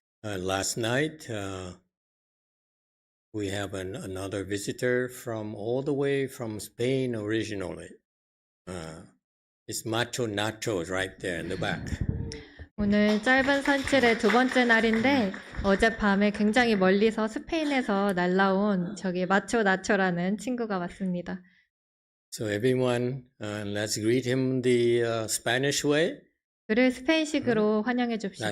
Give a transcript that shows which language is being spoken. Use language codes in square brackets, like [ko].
[en] Last night, we have another visitor from all the way from Spain originally. It's Macho Nachos right there in the back. [ko] 오늘 짧은 산칠의 두 번째 날인데 어젯밤에 굉장히 멀리서 스페인에서 날라온 저기 마초 나초라는 친구가 왔습니다. [en] So everyone, let's greet him the Spanish way. [ko] 그를 스페인식으로 환영해 줍시다.